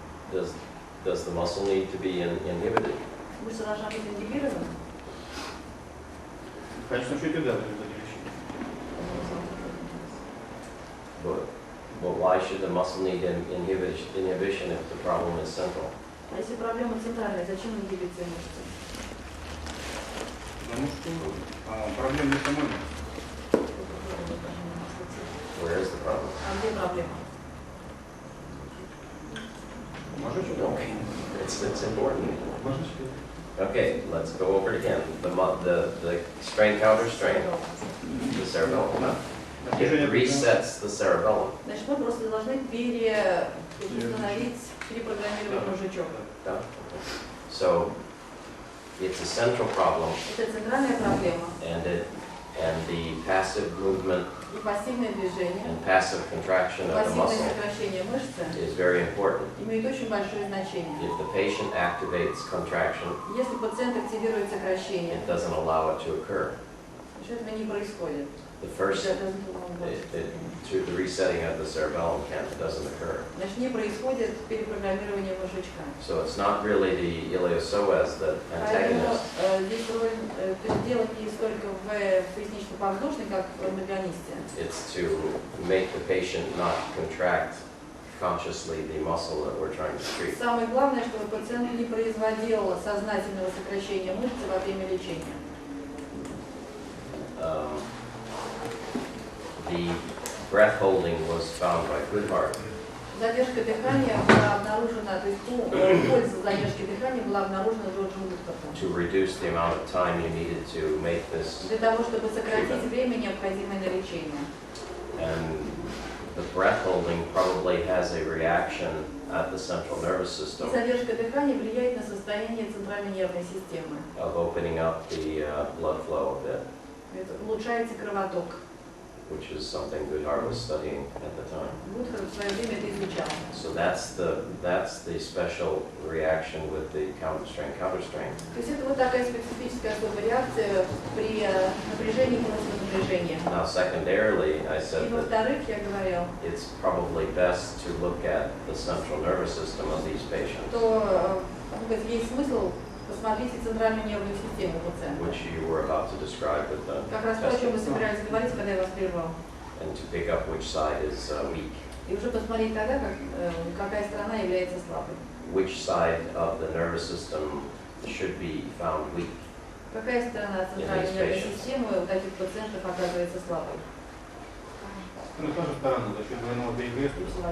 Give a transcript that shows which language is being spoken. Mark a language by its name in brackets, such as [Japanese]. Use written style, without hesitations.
[English] Does the muscle need to be inhibited? [Russian] Мышца должна быть ингибирована? В конечном счете, да, в результате лечения. [English] But why should the muscle need inhibition if the problem is central? [Russian] А если проблема центральная, зачем ингибиция мышцы? Потому что проблема не самой мышцы. [English] Where is the problem? [Russian] А где проблема? Мозжечок? [English] Okay, it's important. [Russian] Мозжечок. [English] Okay, let's go over it again. The strain counter strain, the cerebellum. It resets the cerebellum. [Russian] Значит, мы просто должны перепрограммировать мозжечок. [English] So it's a central problem, [Russian] Это центральная проблема. [English] and the passive movement [Russian] И пассивное движение, [English] and passive contraction of the [Russian] пассивное сокращение мышцы [English] is very important. [Russian] имеет очень большое значение. [English] If the patient activates contraction, [Russian] Если пациент активирует сокращение, [English] it doesn't allow it to occur. [Russian] значит, этого не происходит. [English] The first, the resetting of the cerebellum doesn't occur. [Russian] Значит, не происходит перепрограммирование мозжечка. [English] So it's not really the iliopsoas that [Russian] Поэтому [English] antagonist. [Russian] здесь роль, то есть дело не столько в пояснично-подвздошной, как в антагонисте. [English] It's to make the patient not contract consciously the muscle that we're trying to treat. [Russian] Самое главное, чтобы пациент не производил сознательного сокращения мышцы во время лечения. [English] The breath holding was found by Goodhart [Russian] Задержка дыхания была обнаружена, то есть польза задержки дыхания была обнаружена Джорджем Луктофом. [English] to reduce the amount of time you needed to make this. [Russian] Для того, чтобы сократить время, необходимое на лечение. [English] And the breath holding probably has a reaction at the central nervous [Russian] И [English] system [Russian] задержка дыхания влияет на состояние центральной нервной системы. [English] of opening up the blood flow a bit, [Russian] Это улучшается кровоток. [English] which is something Goodhart was studying at the time. [Russian] Гудхард в свое время это изучал. [English] So that's the special reaction with the counter-strain. [Russian] То есть это вот такая специфическая особая реакция при напряжении и после напряжения. [English] Now secondarily, I [Russian] И [English] said that [Russian] во-вторых, я говорил, [English] it's probably best to look at the central nervous system of these patients, [Russian] что есть смысл посмотреть центральную нервную систему пациента. [English] which you were about to describe with the [Russian] Как раз то, о чем вы [English] testing, [Russian] собирались говорить, когда я вас прервал. [English] and to pick up which side is weak. [Russian] И уже посмотреть тогда, какая сторона является слабой. [English] Which side of the nervous system should be found weak. [Russian] Какая сторона центральной нервной системы у таких пациентов оказывается слабой. Ну, та же сторона за счет двойного перегрузки.